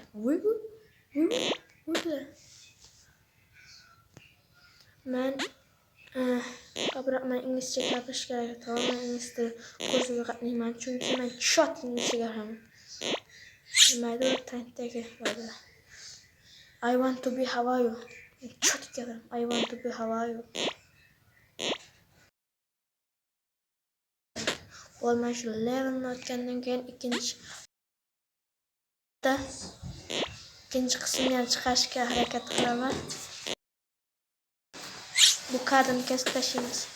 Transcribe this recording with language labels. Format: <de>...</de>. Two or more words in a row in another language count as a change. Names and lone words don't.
<uz>Men inglizcha gapirishga harakat qilaman. Ingliz tili kursiga qatnayman, chunki men shot inglizcha gapiraman. Nima edi trenddagi voyda.</uz> <en>I want to be how are you.</en> <uz>Chot gapiraman.</uz> <en>I want to be how are you.</en> <uz>Olmay shu levelni o'tgandan keyin ikkinchi qismni ham chiqarishga harakat qilaman. Bu kadrni kesib tashlaymiz.</uz>